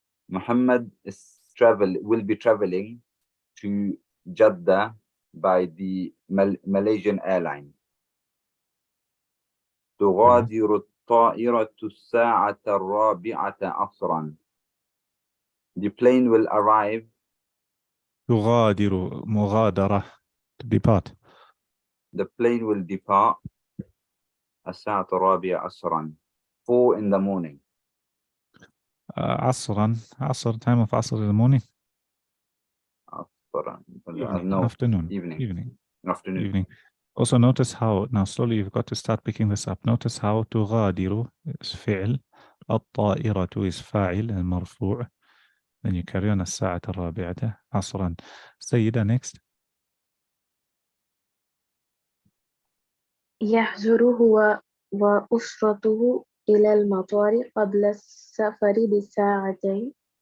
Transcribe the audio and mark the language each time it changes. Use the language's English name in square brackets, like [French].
[English] Muhammad will be traveling to Jeddah by the Malaysian airline. [Arabic] تغادر الطائرة الساعة الرابعة عصرا. [English] The plane will arrive. [Arabic] تغادر مغادرة [English] to depart. The plane will depart [Arabic] الساعة الرابعة عصرا, [English] 4 in the morning. عصرا, time of عصر in the morning. No, afternoon. Evening. Also notice how, now slowly you've got to start picking this up. Notice how تغادر is فعل, الطائرة is فاعل المرفوع. Then you carry on [Arabic] الساعة الرابعة عصرا. [English] سيدة next. [Arabic] يحضر هو وأسرته إلى المطار قبل السفر بساعتين.